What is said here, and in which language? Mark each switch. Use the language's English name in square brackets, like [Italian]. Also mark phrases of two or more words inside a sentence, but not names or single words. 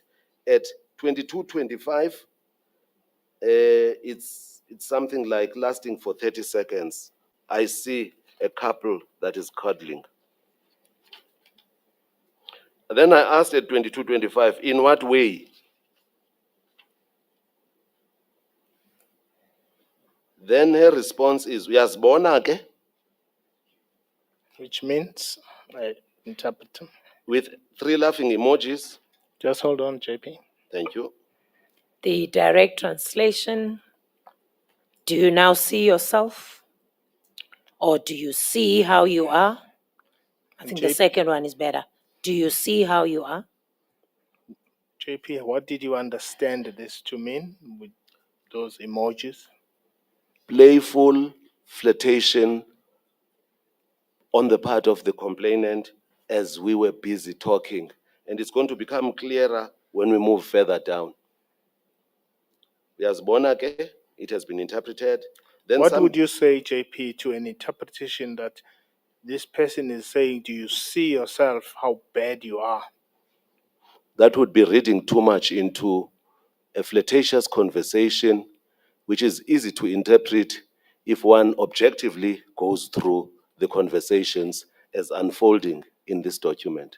[English] At 22:25, it's something like lasting for 30 seconds. I see a couple that is cuddling. Then I asked at 22:25, in what way? Then her response is, [Xhosa] uyazibona ke? [English] Which means, interpreter. With 3 laughing emojis. Just hold on, JP. Thank you. The direct translation, do you now see yourself? Or do you see how you are? I think the JP, second one is better. Do you see how you are? JP, what did you understand this to mean with those emojis? Playful flirtation on the part of the complainant as we were busy talking. And it's going to become clearer when we move further down. [Xhosa] Uyazibona ke? [English] It has been interpreted. Then What would you say, JP, to an interpretation that this person is saying, do you see yourself how bad you are? that would be reading too much into a flirtatious conversation, which is easy to interpret if one objectively goes through the conversations as unfolding in this document.